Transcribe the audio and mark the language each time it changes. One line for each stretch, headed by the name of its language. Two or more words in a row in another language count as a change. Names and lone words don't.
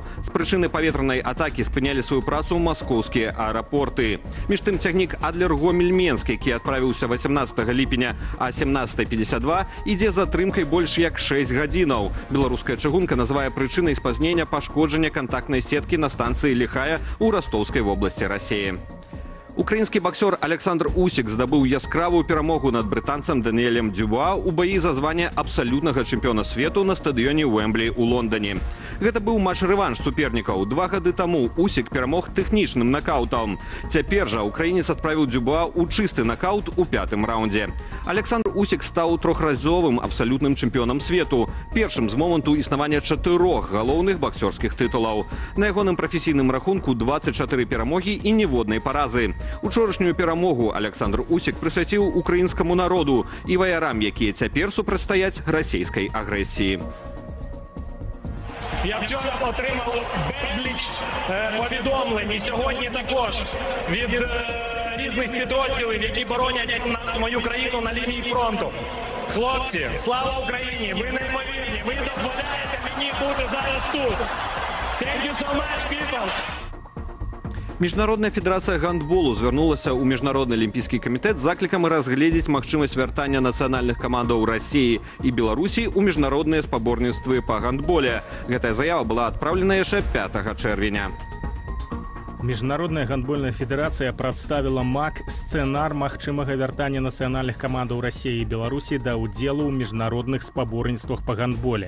Belarusian: З прычыны паветранай атакі спынялі сваю працу маскоўскія аэрапорты. Між тым цягнік Адлер-Гомель-Менск, які адправіўся 18 ліпеня а 17:52, ідзе з атрымкай больш як 6 гадзінаў. Беларуская чыгунка называе прычынай спазнення пашкоджання
Russian: контактной сетки на станции Лихая у Ростовской области России.
Belarusian: Украінскі боксер Александр Усік здабыў яскравую перамогу над брытанцам Даніэлем Дюбуа ў баі за званне абсалютнага чэмпіёна свету на стадыёне Уэмблі ў Лондоне. Гэта быў матч-рэванш супернікаў. 2 гады таму Усік перамог тэхнічным накаўтам. Цяпер жа украінец адправіў Дюбуа ў чысты накаут у 5-м раўндзе. Александр Усік стаў трохразовым абсалютным чэмпіёнам свету. першым з моманту існавання 4 галоўных баксёрскіх тытулаў. На ягоным прафесійным рахунку 24 перамогі і ніводнай паразы. Учорашнюю перамогу Александр Усік прысвяціў украінскаму народу і ваярам, якія цяпер супрацьстаяць расійскай агрэсіі.
Ukrainian: Я вчора отримав безліч повідомлень і сьогодні також від різних підрозділів, які боронять мою країну на лінії фронту. Хлопці, слава Україні! Ви неймовірні! Ви дозволяєте мені бути зараз тут!
English: Thank you so much, people!
Belarusian: Міжнародная федэрацыя гандболу звярнулася ў міжнародны алімпійскі камітэт з заклікам разгледзець магчымасць вяртання нацыянальных камандаў Расіі і Беларусі ў міжнародныя спаборніцтвы па гандболе. Гэтая заява была адпраўлена яшчэ 5 чэрвеня. Міжнародная гандбольная федэрацыя прадставіла МАК сцэнар магчымага вяртання нацыянальных камандаў Расіі і Беларусі да ўдзелу ў міжнародных спаборніцтвах па гандболе.